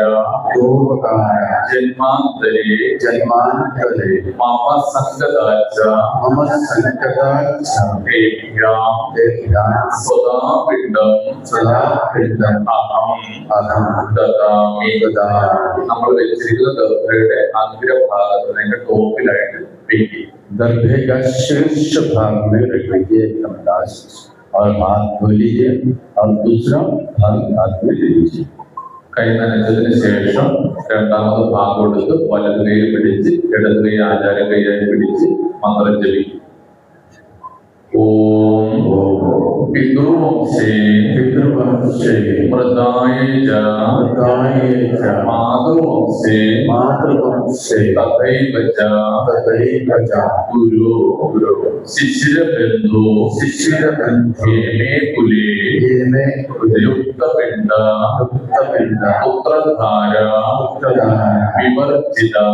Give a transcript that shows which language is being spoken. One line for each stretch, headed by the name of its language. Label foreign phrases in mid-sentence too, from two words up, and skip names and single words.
Sanskrit: दोपकार जन्मान्तरे जन्मान्तरे मम सङ्गताच्च मम सङ्कटाच्च तेभ्यां तेभ्यः सदा पिण्डं सदा पिण्डम् अहं अहं ददामि. ददामि।
Malayalam: നമ്മൾ വെച്ചിരിക്കുന്ന ദർഭയുടെ അഗ്രഭാഗത്ത് അതിന്റെ ടോപ്പിലായിട്ട് വെക്കുക.
Hindi: दर्भे का शीर्ष भाग में रख लीजिए एकदम लास्ट और हाथ धो लीजिए और दूसरा भाग हाथ में ले लीजिए.
Malayalam: കൈ നനച്ചതിന് ശേഷം രണ്ടാമത് ഭാഗം എടുത്ത് വലത് കൈയിൽ പിടിച്ച് ഇടത് കൈ ആചാര കൈയായി പിടിച്ച് മന്ത്രം ജപിക്കും.
Sanskrit: ഓം പിതൃവംശേ മൃതായ മാതൃവംശേ തഥൈവ ച ഗുരു ശിശിരബന്ധു ഹേമേ കുലേ യുക്തപിണ്ഡ പുത്രധാര വിവർജിത